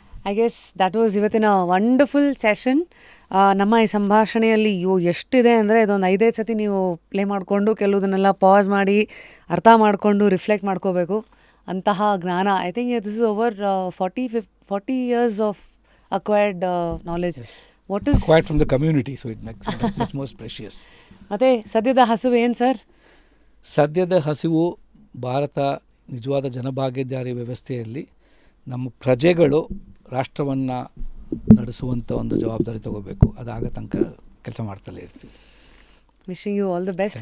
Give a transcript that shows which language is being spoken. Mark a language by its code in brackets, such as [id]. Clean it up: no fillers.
[en] I guess that was [kn] ಇವತ್ತಿನ wonderful session. ನಮ್ಮ ಈ ಸಂಭಾಷಣೆಯಲ್ಲಿ ಎಷ್ಟಿದೆ ಅಂದರೆ ಇದೊಂದು 5 ಸತಿ ನೀವು ಪ್ಲೇ ಮಾಡಿಕೊಂಡು ಕೆಲವುದನ್ನೆಲ್ಲ ಪಾಸ್ ಮಾಡಿ ಅರ್ಥ ಮಾಡಿಕೊಂಡು ರಿಫ್ಲೆಕ್ಟ್ ಮಾಡ್ಕೋಬೇಕು. ಅಂತಹ ಜ್ಞಾನ, [en] I think this is over 40 years of acquired knowledge. What is acquired from the community, so it makes it much more precious. [kn] ಮತ್ತು ಸದ್ಯದ ಹಸಿವು ಏನು ಸರ್? ಸದ್ಯದ ಹಸಿವು, ಭಾರತ ನಿಜವಾದ ಜನಭಾಗ್ಯದಾರಿ ವ್ಯವಸ್ಥೆಯಲ್ಲಿ ನಮ್ಮ ಪ್ರಜೆಗಳು ರಾಷ್ಟ್ರವನ್ನು ನಡೆಸುವಂಥ ಒಂದು ಜವಾಬ್ದಾರಿ ತಗೋಬೇಕು. ಅದಾಗ ತನಕ ಕೆಲಸ ಮಾಡ್ತಲೇ ಇರ್ತೀವಿ. [en] Wishing you all the best.